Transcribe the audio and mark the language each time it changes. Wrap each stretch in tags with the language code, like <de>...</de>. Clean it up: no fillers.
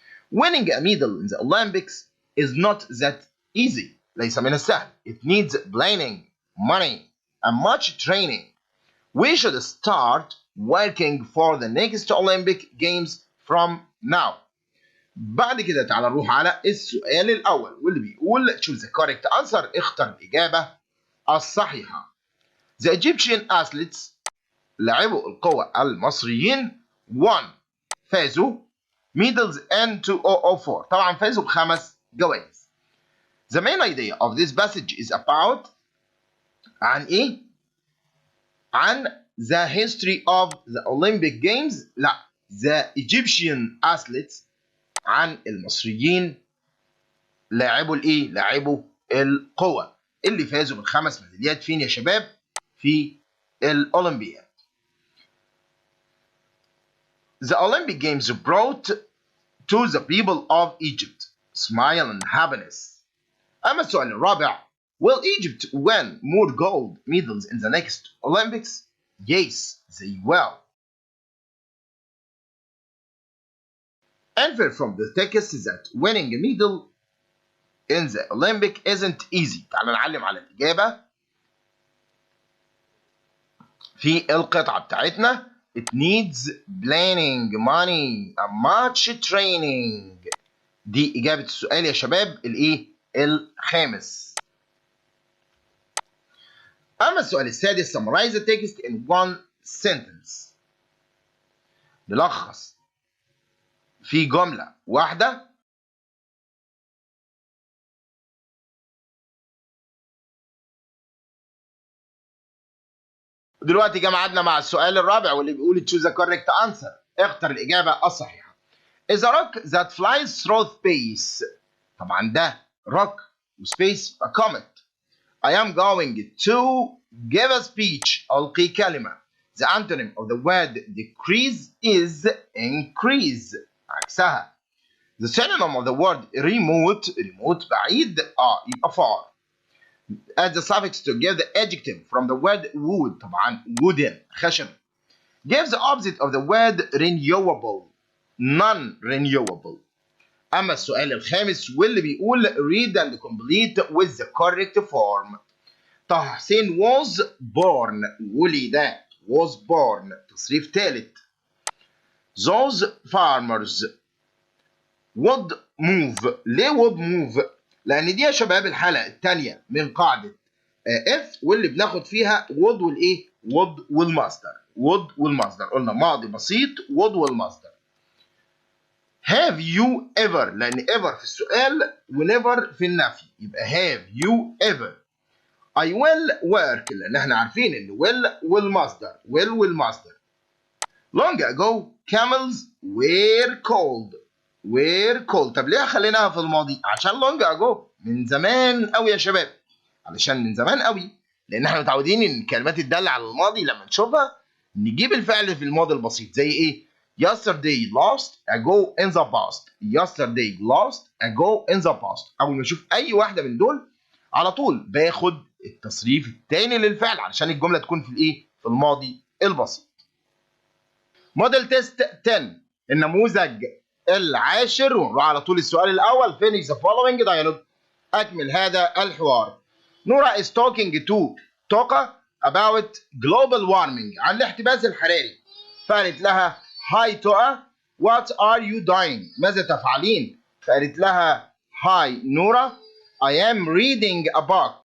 <en>Winning a medal in the Olympics is not that easy.</en> <ar>ليس من السهل.</ar> <en>It needs planning, money, and much training. We should start working for the next Olympic Games from now.</en> <ar>بعد كده تعالى نروح على السؤال الأول واللي بيقول</ar> <en>choose the correct answer.</en> <ar>اختر الإجابة الصحيحة.</ar> <en>The Egyptian athletes</en> <ar>لاعبو القوى المصريين</ar> <en>won</en> <ar>فازوا</ar> <en>medals in 2004.</en> <ar>طبعا فازوا ب5 جوائز.</ar> <en>The main idea of this passage is about</en> <ar>عن إيه؟ عن</ar> <en>the history of the Olympic Games.</en> <ar>لا.</ar> <en>The Egyptian athletes</en> <ar>عن المصريين لاعبوا الإيه؟ لاعبوا القوى اللي فازوا ب5 ميداليات فين يا شباب؟ في الأولمبياد.</ar> <en>The Olympic Games brought to the people of Egypt smile and happiness.</en> <ar>أما السؤال الرابع.</ar> <en>Will Egypt win more gold medals in the next Olympics? Yes, they will. Infer from the text that winning a medal in the Olympic isn't easy.</en> <ar>تعال نعلم على الإجابة في القطعة بتاعتنا.</ar> <en>It needs planning, money, and much training.</en> <ar>دي إجابة السؤال يا شباب الإيه؟ الخامس. أما السؤال السادس.</ar> <en>summarize the text in one sentence.</en> <ar>نلخص في جملة واحدة. دلوقتي جه ميعادنا مع السؤال الرابع واللي بيقول</ar> <en>choose the correct answer.</en> <ar>اختر الإجابة الصحيحة.</ar> <en>is a rock that flies through space.</en> <ar>طبعا ده</ar> <en>rock وسبيس a comet. I am going to give a speech.</en> <ar>ألقي كلمة.</ar> <en>The antonym of the word decrease is increase.</en> <ar>عكسها.</ar> <en>The synonym of the word remote. remote</en> <ar>بعيد. يبقى far.</ar> <en>Add the suffix to give the adjective from the word wood.</en> <ar>طبعا wooden خشن.</ar> <en>Give the opposite of the word renewable. non-renewable.</en> <ar>أما السؤال الخامس واللي بيقول</ar> <en>read and complete with the correct form. Taha Hussein was born.</en> <ar>ولد.</ar> <en>was born.</en> <ar>تصريف ثالث.</ar> <en>Those farmers would move.</en> <ar>ليه</ar> <en>would move؟</en> <ar>لأن دي يا شباب الحلقة الثانية من قاعدة if واللي بناخد فيها would والإيه؟ would والمصدر. would والمصدر. قلنا ماضي بسيط would والمصدر.</ar> <en>have you ever لأن ever</en> <ar>في السؤال ونيفر في النفي يبقى</ar> <en>have you ever. I will work</en> <ar>لأن احنا عارفين إن will والمصدر.</ar> <en>will والمصدر. long ago camels were cold. were cold.</en> <ar>طب ليه خليناها في الماضي؟ عشان</ar> <en>long ago</en> <ar>من زمان قوي يا شباب. علشان من زمان قوي لأن احنا متعودين إن الكلمات الدالة على الماضي لما نشوفها نجيب الفعل في الماضي البسيط زي إيه؟</ar> <en>yesterday lost ago in the past. yesterday lost ago in the past.</en> <ar>أول ما أشوف أي واحدة من دول على طول باخد التصريف الثاني للفعل علشان الجملة تكون في الإيه؟ في الماضي البسيط. موديل تيست 10 النموذج العاشر ونروح على طول السؤال الأول</ar> <en>finish the following dialogue.</en> <ar>أكمل هذا الحوار.</ar> <en>Nora is talking to Toka about global warming</en> <ar>عن الاحتباس الحراري. فقالت لها</ar> <en>Hi Toka what are you doing؟</en> <ar>ماذا تفعلين؟</ar> <en>فقالت لها Hi Nora I am reading a book.</en>